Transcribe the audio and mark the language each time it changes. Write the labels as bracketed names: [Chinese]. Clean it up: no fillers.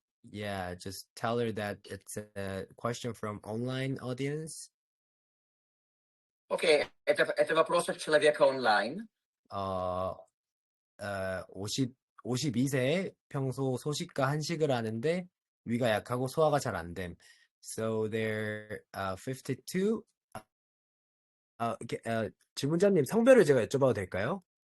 [English] Yeah, just tell her that it's a question from online audience. [Russian] Okay, это вопрос от человека онлайн. [Korean] 52세, 평소 소식과 한식을 하는데 위가 약하고 소화가 잘 안 됨. [English] So they're 52. [Korean] 질문자님 성별을 제가 여쭤봐도 될까요?